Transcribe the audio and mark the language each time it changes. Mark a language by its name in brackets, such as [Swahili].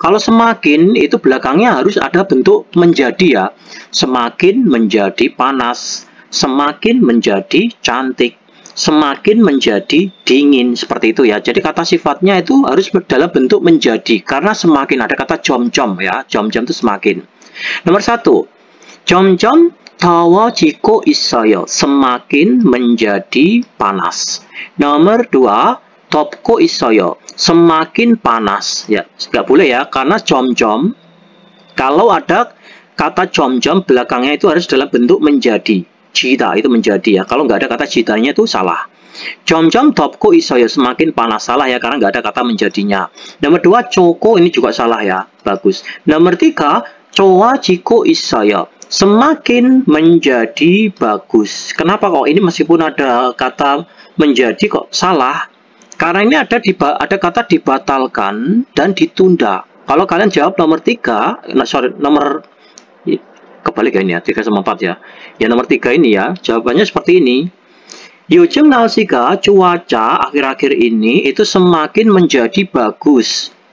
[Indonesian] Kalau semakin itu belakangnya harus ada bentuk menjadi ya. Semakin menjadi panas, semakin menjadi cantik, semakin menjadi dingin, seperti itu ya. Jadi kata sifatnya itu harus dalam bentuk menjadi, karena semakin ada kata 점점 ya. 점점 itu semakin. Nomor 1, [Korean] 점점 더워지고 있어요. [Indonesian] Semakin menjadi panas. Nomor 2, [Korean] 덥고 있어요. [Indonesian] Semakin panas. Ya, nggak boleh ya, karena 점점 kalau ada kata 점점 belakangnya itu harus dalam bentuk menjadi. Jida itu menjadi ya. Kalau nggak ada kata jidanya itu salah. [Korean] 점점 덥고 있어요. [Indonesian] Semakin panas. Salah ya, karena nggak ada kata menjadinya. Nomor 2, 좋고 ini juga salah ya. Bagus. Nomor 3, [Korean] 좋아지고 있어요. [Indonesian] Semakin menjadi bagus. Kenapa kok ini meskipun ada kata menjadi kok salah? Karena ini ada kata dibatalkan dan ditunda. Kalau kalian jawab nomor 3, nomor kebalik ya ini ya, 3 sama 4 ya. Ya nomor 3 ini ya, jawabannya seperti ini. [Korean] 요즘 날씨가 [Indonesian] cuaca akhir-akhir ini itu semakin menjadi bagus.